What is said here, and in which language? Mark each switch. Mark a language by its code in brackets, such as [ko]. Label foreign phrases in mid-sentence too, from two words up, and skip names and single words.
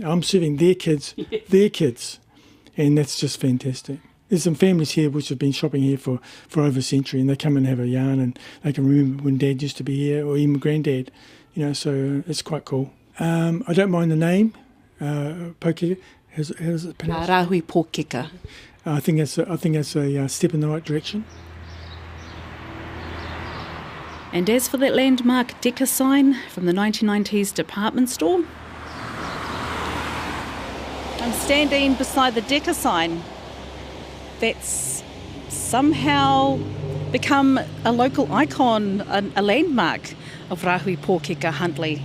[en] I'm serving their kids, and that's just fantastic. There's some families here which have been shopping here for over a century, and they come and have a yarn, and they can remember when Dad used to be here, or even Granddad, so it's quite cool. I don't mind the name, Pōkeka. How does it pronounce? Rāhui Pōkeka. I think that's a step in the right direction. And as for that landmark Decca sign from the 1990s department store, I'm standing beside the Decca sign that's somehow become a local icon, a landmark of Rāhui Pōkeka Huntly.